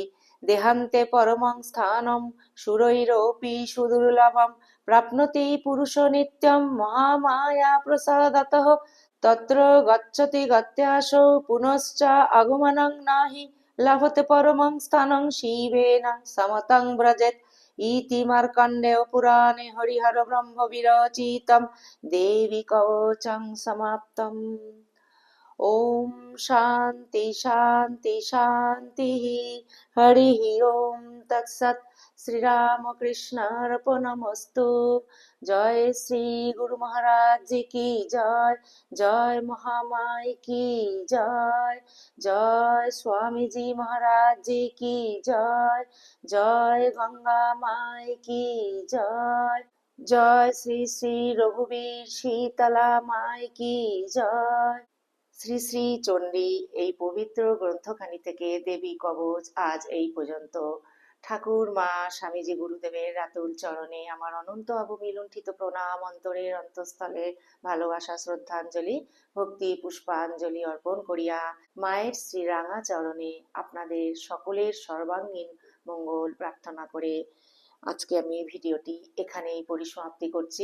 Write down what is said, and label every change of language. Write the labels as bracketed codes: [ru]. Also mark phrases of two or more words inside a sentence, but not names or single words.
[sa] देहान्ते परमं स्थानं शूरैरपि सुदुर्लभं प्राप्नोति पुरुषो नित्यं महामायाप्रसादतः तत्र गच्छति गत्यासौ पुनश्च आगमनं नहि लभते परमं स्थानं शिवेन समतं व्रजेत् इति मार्कण्डेयपुराणे हरिहरब्रह्मविरचितं देवी कवचं समाप्तम्। ओम शांति शांति शांति हरि ओम तत्सत् श्री रामकृष्ण अर्पणमस्तु। [hi] जय श्री गुरु महाराज जी की जय। जय महामाई की जय। जय स्वामी जी महाराज जी की जय। जय गंगा माई की जय। जय श्री श्री रघुवीर शीतला माई की जय। [bn] শ্রী শ্রী চণ্ডী এই পবিত্র গ্রন্থখানি থেকে দেবী কবচ আজ এই পর্যন্ত। ঠাকুর মা স্বামীজি গুরুদেবের রাতুল চরণে আমার অনন্ত অবমি লুণ্ঠিত প্রণাম, অন্তরের অন্তঃস্থলে ভালোবাসা শ্রদ্ধাঞ্জলি ভক্তি পুষ্পাঞ্জলি অর্পণ করিয়া মায়ের শ্রীরাঙা চরণে আপনাদের সকলের সর্বাঙ্গীন মঙ্গল প্রার্থনা করে আজকে আমি ভিডিওটি এখানেই পরিসমাপ্তি করছি।